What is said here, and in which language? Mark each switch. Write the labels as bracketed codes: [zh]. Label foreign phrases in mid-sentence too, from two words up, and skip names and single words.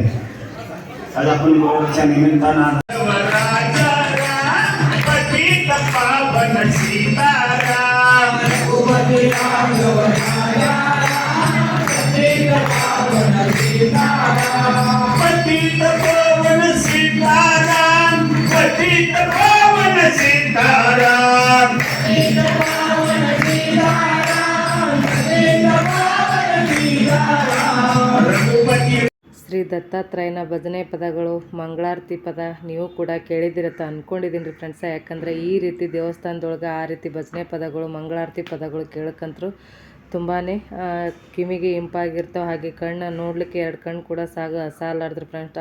[mr] आज आपण बरोबरच्या निमित्तानं [hi] पतित पावन सीताराम पतित पावन सीताराम पतित पावन सीताराम पतित पावन सीताराम रघुपति. [kn] ಶ್ರೀ ದತ್ತಾತ್ರೇಯನ ಭಜನೆ ಪದಗಳು ಮಂಗಳಾರತಿ ಪದ ನೀವು ಕೂಡ ಕೇಳಿದಿರತ್ತ ಅಂದ್ಕೊಂಡಿದ್ದೀನಿ ರೀ ಫ್ರೆಂಡ್ಸ. ಯಾಕಂದರೆ ಈ ರೀತಿ ದೇವಸ್ಥಾನದೊಳಗೆ ಆ ರೀತಿ ಭಜನೆ ಪದಗಳು ಮಂಗಳಾರತಿ ಪದಗಳು ಕೇಳಕ್ಕಂತರೂ ತುಂಬಾ ಕಿವಿಗೆ ಇಂಪಾಗಿರ್ತಾವೆ. ಹಾಗೆ ಕಣ್ಣು ನೋಡಲಿಕ್ಕೆ 2 ಕಣ್ಣು ಕೂಡ ಸಾಲಾರ್ದ್ರು ಫ್ರೆಂಡ್ಸ್.